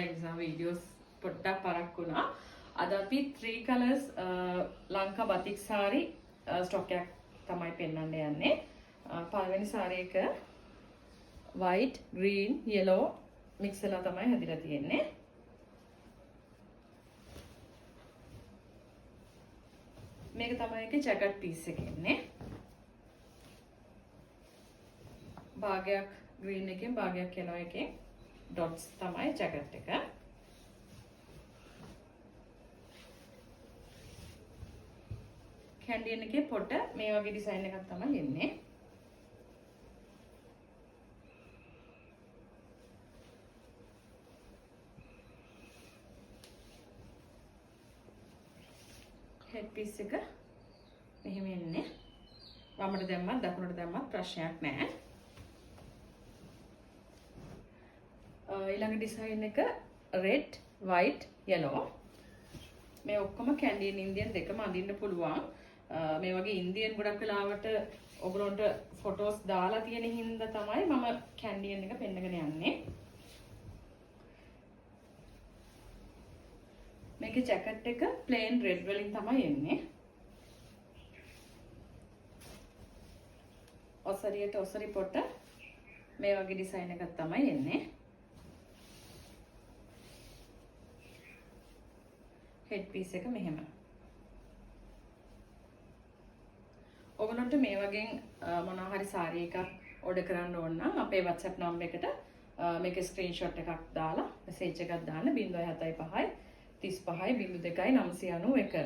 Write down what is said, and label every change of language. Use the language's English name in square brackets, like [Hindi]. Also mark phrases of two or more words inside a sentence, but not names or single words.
[Sinhala] ඒ නිසා videos පොඩ්ඩක් පරක් වුණා. අද අපි 3 colors ලංකා [English] batik saree stock [Sinhala] එකක් තමයි පෙන්වන්න යන්නේ. පළවෙනි saree එක [English] white, green, yellow mix [Sinhala] වෙලා තමයි හැදිලා තියෙන්නේ. මේක තමයි ඒකේ [English] jacket piece [Sinhala] එක ඉන්නේ. භාගයක් green එකෙන් භාගයක් yellow එකෙන් dots තමයි jacket එක. කැන්ඩියන් එකේ පොට මේ වගේ ඩිසයින් එකක් තමයි එන්නේ. [English] head piece [Sinhala] එක මෙහෙම එන්නේ. වමට දැම්මත් දකුණට දැම්මත් ප්‍රශ්නයක් නැහැ. ඊළඟ ඩිසයින් එක [English] red, white, yellow. [Sinhala] මේ ඔක්කොම කැන්ඩියන් ඉන්දියන් දෙකම අඳින්න පුළුවන්. මේ වගේ ඉන්දියන් ගොඩක් වෙලාවට ඔයගොල්ලන්ට ෆොටෝස් දාලා තියෙන හින්දා තමයි මම කැන්ඩියන් එක පෙන්නගෙන යන්නේ. මේකේ ජැකට් එක [English] plain red [Sinhala] වලින් තමයි එන්නේ. ඔසරියට ඔසරි පොට මේ වගේ ඩිසයින් එකක් තමයි එන්නේ. [English] head piece [Sinhala] එක මෙහෙම. ඔයගොල්ලන්ට මේ වගේ මොනවා හරි saree එකක් order කරන්න ඕන නම් අපේ WhatsApp number එකට මේකේ screenshot එකක් දාලා message එකක් දාන්න 075 35 02 991.